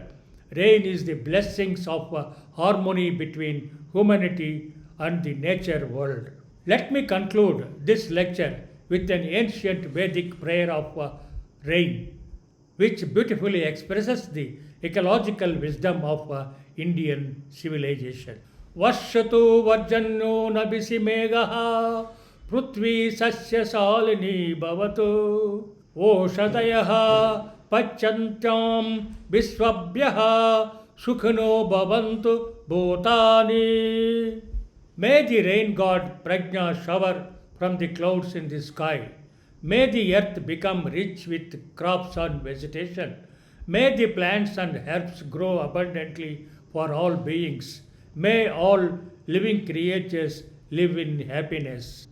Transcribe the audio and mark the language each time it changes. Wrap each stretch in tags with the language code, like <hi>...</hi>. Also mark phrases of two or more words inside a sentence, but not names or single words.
<en>Rain is the blessings of harmony between humanity and the nature world. Let me conclude this lecture with an ancient Vedic prayer of rain, which beautifully expresses the ecological wisdom of Indian civilization.</en> <sa>वर्षतु पर्जन्यो नभसि मेघः पृथ्वी सस्य शालिनी भवतु ओषधयः पच्यन्ताम् विश्वेभ्यः सुखिनो भवन्तु भूतानि.</sa> <en>May the rain god Prajna shower from the clouds in the sky. May the earth become rich with crops and vegetation. May the plants and herbs grow abundantly for all beings. May all living creatures live in happiness.</en>